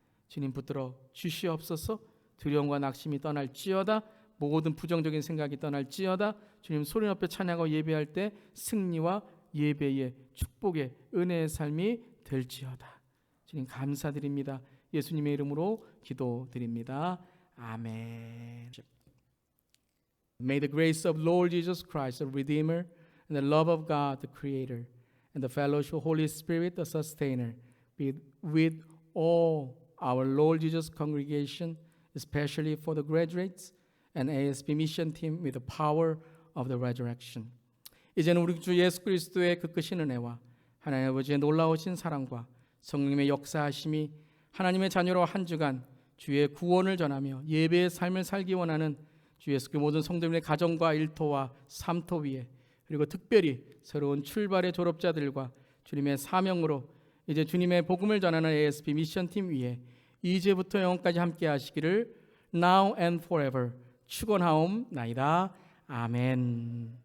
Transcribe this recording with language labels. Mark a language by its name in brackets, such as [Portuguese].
[Korean] 주님 붙들어 주시옵소서. 두려움과 낙심이 떠날지어다. 모든 부정적인 생각이 떠날지어다. 주님 소리 높여 찬양하고 예배할 때 승리와 예배의 축복의 은혜의 삶이 될지어다. 주님 감사드립니다. 예수님의 이름으로 기도드립니다. 아멘. [English] May the grace of Lord Jesus Christ, the Redeemer, and the love of God, the Creator, and the fellowship of Holy Spirit, the Sustainer, be with all our Lord Jesus congregation, especially for the graduates and ASB mission team with the power of the resurrection. [Korean] 이제는 우리 주 예수 그리스도의 그 크신 은혜와 하나님 아버지의 놀라우신 사랑과 성령님의 역사하심이 하나님의 자녀로 한 주간 주의 구원을 전하며 예배의 삶을 살기 원하는 주 예수 그리스도 모든 성도님의 가정과 일터와 삶터 위에 그리고 특별히 새로운 출발의 졸업자들과 주님의 사명으로 이제 주님의 복음을 전하는 ASB 미션팀 위에 이제부터 영원까지 함께 하시기를 [English] now and forever [Korean] 축원하옵나이다. 아멘.